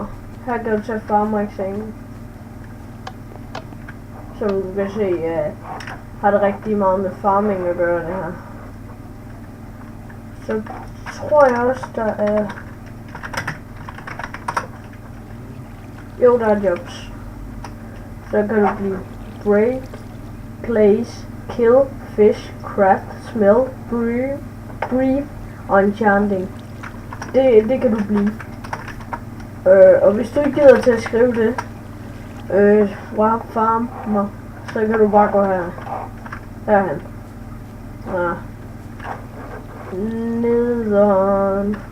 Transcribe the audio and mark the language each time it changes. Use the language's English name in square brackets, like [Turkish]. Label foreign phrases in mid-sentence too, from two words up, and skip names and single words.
[Danish] Her kan du tage farmer-eksamen. Som du kan se, har det rigtig meget med farming at gøre, det her. Så tror jeg også, der er... Jo, der er jobs. Så kan du blive [English] break, place, kill, fish, craft, smell, breathe [Danish] og enchanting. Det kan du blive. Og hvis du ikke gider til at skrive det, warp farmer, så kan du bare gå herhen. Ja. Nederen.